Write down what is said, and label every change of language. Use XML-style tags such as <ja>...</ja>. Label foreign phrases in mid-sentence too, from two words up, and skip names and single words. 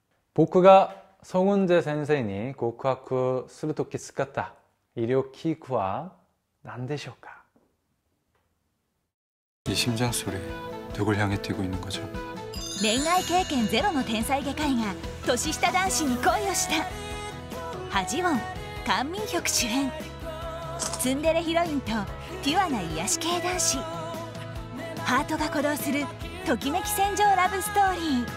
<ja>僕が성훈재先生に告白するとき使った医療器具は何でしょうか?</ja> <ko>이 심장 소리 누굴 향해 뛰고 있는 거죠?</ko> <ja>恋愛経験ゼロの天才外科医が年下男子に恋をした。ハジウォン、カン・ミンヒョク主演。ツンデレヒロインとピュアな癒し系男子。ハートが鼓動するときめき戦場ラブストーリー。</ja>